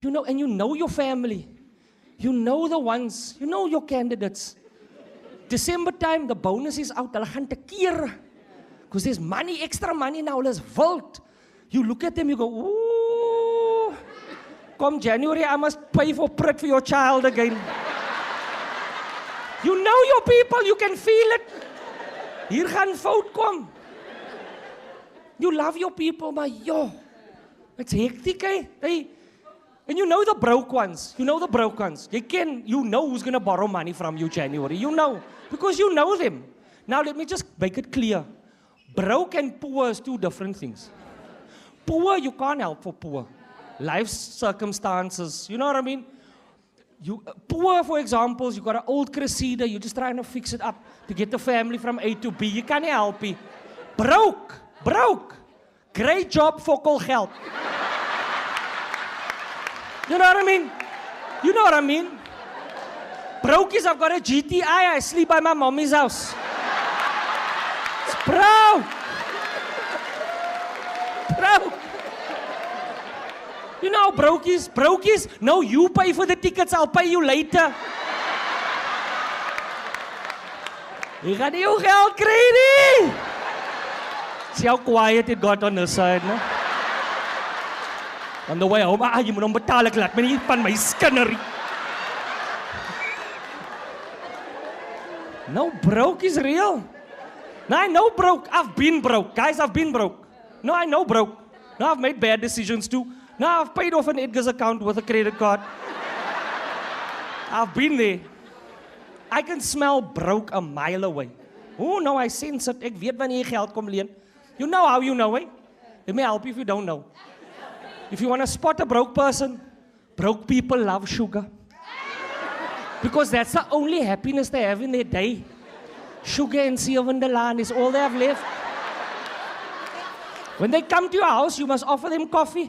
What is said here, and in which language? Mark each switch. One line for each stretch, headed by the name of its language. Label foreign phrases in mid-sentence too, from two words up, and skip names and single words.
English: And you know your family. You know the ones, you know your candidates. December time, the bonus is out.
Afrikaans: Hulle gaan te keer.
English: Because there's money, extra money now.
Afrikaans: Hulle is wild.
English: You look at them, you go, ooh. Come January, I must pay for Prit for your child again. You know your people, you can feel it.
Afrikaans: Hier gaan fout kom.
English: You love your people, maar yo, it's hectic, eh? And you know the broke ones. You know the broke ones. You know who's going to borrow money from you January. You know. Because you know them. Now let me just make it clear. Broke and poor is two different things. Poor, you can't help for poor. Life circumstances. You know what I mean? Poor, for example, you got an old Cressida. You're just trying to fix it up to get the family from A to B. You can't help it. Broke. Great job,
Afrikaans: fokol geld.
English: You know what I mean? Brokies, I've got a GTI. I sleep by my mommy's house. It's broke. You know, brokies. No, you pay for the tickets. I'll pay you later.
Afrikaans: You gaan nie jou geld kry nie.
English: See how quiet it got on this side, no? On the way home,
Afrikaans: jy moet hom betaal, ek laat my nie van my skinnerie.
English: No, broke is real. No, I know broke. I've been broke. Guys, I've been broke. No, I know broke. No, I've made bad decisions too. No, I've paid off an Edgar's account with a credit card. I've been there. I can smell broke a mile away. Oh, no, I sense it.
Afrikaans: Ek weet wanneer jy geld kom leen.
English: You know how you know, eh? Let me help you if you don't know. If you want to spot a broke person, broke people love sugar. Because that's the only happiness they have in their day. Sugar and Sierwindelaan is all they have left. When they come to your house, you must offer them coffee.